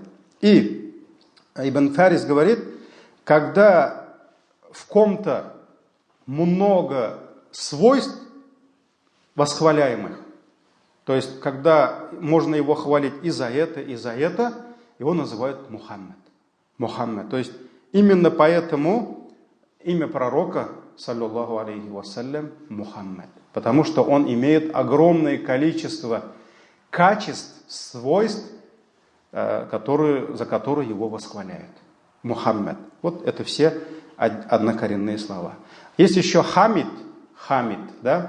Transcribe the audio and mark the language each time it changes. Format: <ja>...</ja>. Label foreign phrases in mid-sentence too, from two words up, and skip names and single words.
<ru>И Ибн Фарис говорит, когда в ком-то много свойств восхваляемых, то есть когда можно его хвалить и за это, его называют Мухаммад. Мухаммад. То есть именно поэтому имя пророка,</ru> <ar>صلى الله عليه وسلم, Мухаммад.</ar> <ru>Потому что он имеет огромное количество качеств, свойств, за которые его восхваляют. Мухаммад. Вот это все однокоренные слова. Есть еще Хамид. Хамид, да?</ru>